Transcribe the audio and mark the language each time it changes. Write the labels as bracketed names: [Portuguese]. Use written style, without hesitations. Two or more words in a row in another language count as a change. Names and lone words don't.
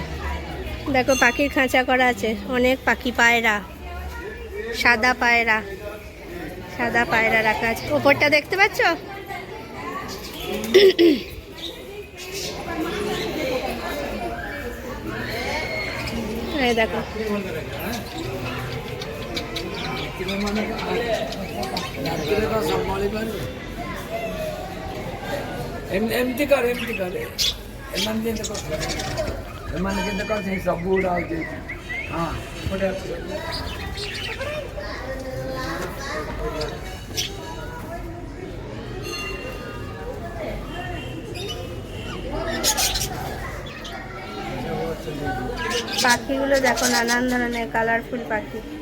[Bangla] দেখো পাখির খাঁচা করা আছে, অনেক পাখি, পায়রা, সাদা পায়রা, সাদা পায়রা রাখা আছে। ওপরটা দেখতে পাচ্ছ, এই দেখো। [Odia] ଏମିତି କର ଏମାନେ କେମିତି କରୁଛନ୍ତି ସବୁ ଗୁଡ଼ା ହଉଛି। ହଁ ଗୋଟେ [Bangla] পাখিগুলো দেখো, নানান ধরনের কালারফুল পাখি।